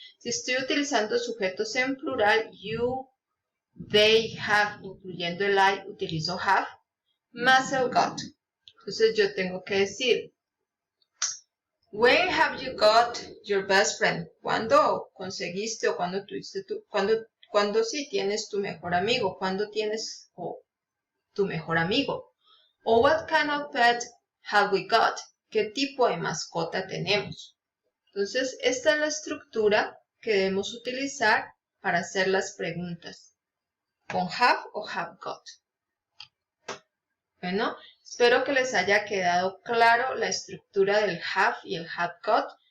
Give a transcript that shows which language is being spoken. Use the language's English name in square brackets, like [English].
[Spanish] Si estoy utilizando sujetos en plural, you, they, have, incluyendo el I, utilizo have, más el got. Entonces yo tengo que decir, [English] when have you got your best friend? [Spanish] ¿Cuándo conseguiste o cuándo tuviste cuándo sí tienes tu mejor amigo? ¿Cuándo tienes tu mejor amigo? [English] O what kind of pet have we got? [Spanish] ¿Qué tipo de mascota tenemos? Entonces, esta es la estructura que debemos utilizar para hacer las preguntas, con have o have got. Bueno, espero que les haya quedado claro la estructura del have y el have got.